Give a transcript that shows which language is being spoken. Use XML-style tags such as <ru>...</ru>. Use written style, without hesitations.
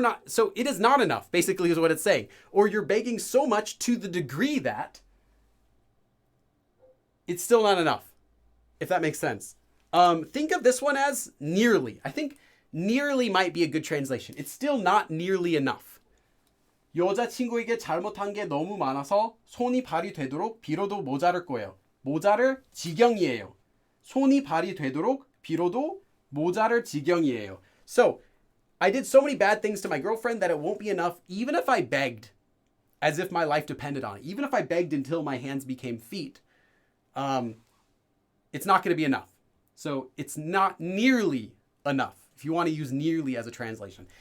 <en>So it is not enough, basically, is what it's saying. Or you're begging so much to the degree that it's still not enough, if that makes sense. Think of this one as nearly. I think nearly might be a good translation. It's still not nearly enough.</en> <ko>여자친구에게 잘못한 게 너무 많아서 손이 발이 되도록 빌어도 모자랄 거예요. 모자랄 지경이에요. 손이 발이 되도록 빌어도 모자랄 지경이에요.</ko> <en>So, I did so many bad things to my girlfriend that it won't be enough, even if I begged as if my life depended on it. Even if I begged until my hands became feet, it's not going to be enough. So, it's not nearly enough, if you want to use nearly as a translation.</en>